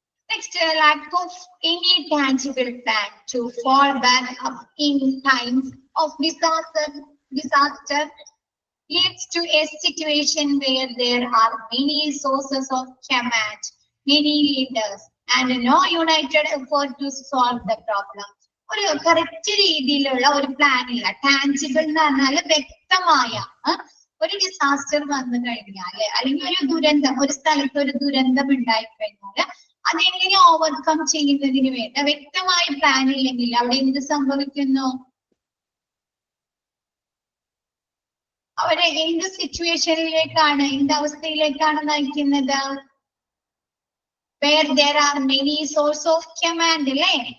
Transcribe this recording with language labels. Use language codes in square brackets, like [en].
[en] Next, lack of any tangible plan to fall back up in times of disaster leads to a situation where there are many sources of command, many leaders, and no united effort to solve the problem. [ml] ഒരു correct രീതിയിലുള്ള ഒരു plan ഇല്ല. Tangible എന്ന് പറഞ്ഞാൽ വ്യക്തമായ ഒരു disaster വന്നു കഴിഞ്ഞാല് അല്ലെങ്കിൽ ഒരു ദുരന്തം, ഒരു സ്ഥലത്ത് ഒരു ദുരന്തം ഉണ്ടായി കഴിഞ്ഞാല് അതെങ്ങനെ ഓവർകം ചെയ്യുന്നതിന് വേണ്ട വ്യക്തമായ പ്ലാൻ ഇല്ലെങ്കിൽ അവിടെ എന്ത് സംഭവിക്കുന്നു? അവിടെ എന്ത് സിറ്റുവേഷനിലേക്കാണ്, എന്ത് അവസ്ഥയിലേക്കാണ് നയിക്കുന്നത്? [en] Where there are many source of command [ml] അല്ലേ?